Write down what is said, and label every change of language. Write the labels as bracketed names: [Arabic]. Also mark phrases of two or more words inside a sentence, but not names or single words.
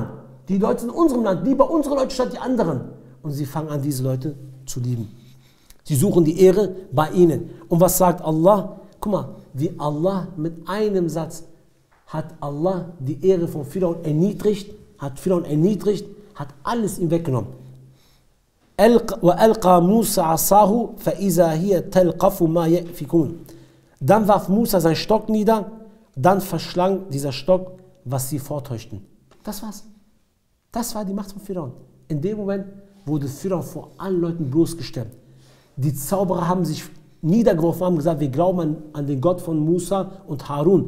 [German] Die Leute sind in unserem Land. Lieber unsere Leute statt die anderen. Und sie fangen an, diese Leute zu lieben. Sie suchen die Ehre bei ihnen. Und was sagt Allah? Guck mal, wie Allah mit einem Satz hat Allah die Ehre von Fir'aun erniedrigt, hat alles ihm weggenommen. [Arabic] وَأَلْقَى مُوسَى عَصَاهُ فَإِذَا هِيَ تَلْقَفُ مَا يَأْفِكُونَ. [German] Dann warf Musa seinen Stock nieder, dann verschlang dieser Stock, was sie vortäuschten. Das war's. Das war die Macht von Fir'aun. In dem Moment wurde Fir'aun vor allen Leuten bloßgestellt. Die Zauberer haben sich niedergeworfen, haben gesagt, wir glauben an den Gott von Musa und Harun.